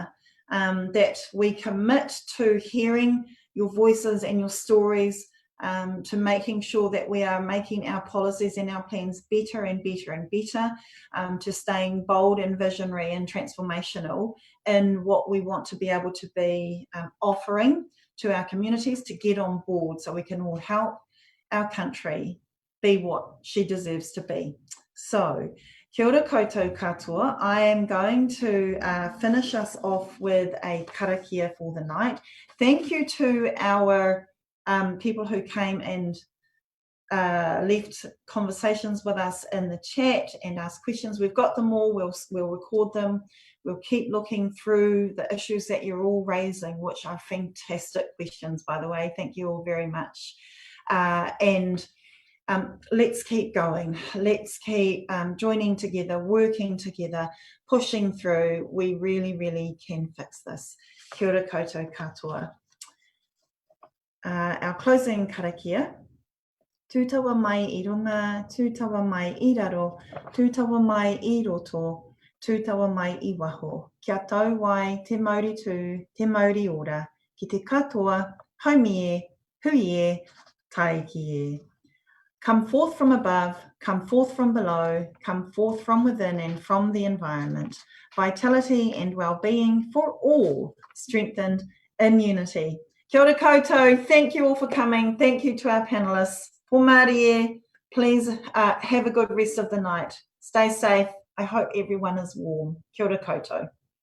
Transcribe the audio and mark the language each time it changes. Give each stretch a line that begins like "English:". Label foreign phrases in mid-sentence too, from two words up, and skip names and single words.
English: That we commit to hearing your voices and your stories, to making sure that we are making our policies and our plans better and better and better, to staying bold and visionary and transformational in what we want to be able to be offering to our communities to get on board, so we can all help our country be what she deserves to be. So,
Māori: kia ora koutou katoa.
English: I am going to finish us off with a karakia for the night. Thank you to our people who came and left conversations with us in the chat and asked questions. We've got them all. We'll record them. We'll keep looking through the issues that you're all raising, which are fantastic questions, by the way. Thank you all very much. Let's keep going. Let's keep joining together, working together, pushing through. We really, really can fix this.
Māori: Kia ora koutou katoa.
English: Our closing karakia.
Māori: Tūtawa mai I runga, tūtawa mai I raro, tūtawa mai I roto, tūtawa mai I waho. Kia tau wai te mauri tū, te mauri ora, ki te katoa, haumie, huie, taiki e.
English: Come forth from above, come forth from below, come forth from within and from the environment. Vitality and well-being for all, strengthened in unity.
Māori: Kia ora koutou,
English: thank you all for coming. Thank you to our panellists. For Mārie, please have a good rest of the night. Stay safe. I hope everyone is warm.
Māori: Kia ora koutou.